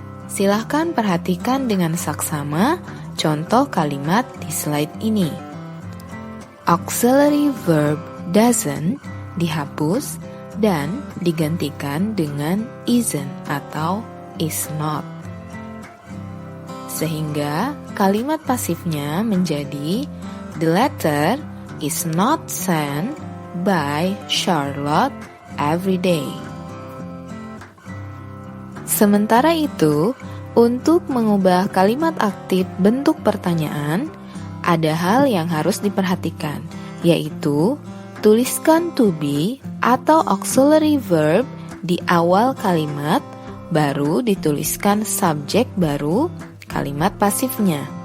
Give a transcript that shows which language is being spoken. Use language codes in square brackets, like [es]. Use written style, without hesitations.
[id] Silahkan perhatikan dengan saksama contoh kalimat di slide ini. Auxiliary verb doesn't dihapus dan digantikan dengan isn't atau is not. Sehingga kalimat pasifnya menjadi [en] The letter is not sent by Charlotte every day. [id] Sementara itu, untuk mengubah kalimat aktif bentuk pertanyaan, ada hal yang harus diperhatikan, yaitu tuliskan to be atau auxiliary verb di awal kalimat, baru dituliskan subjek baru kalimat pasifnya.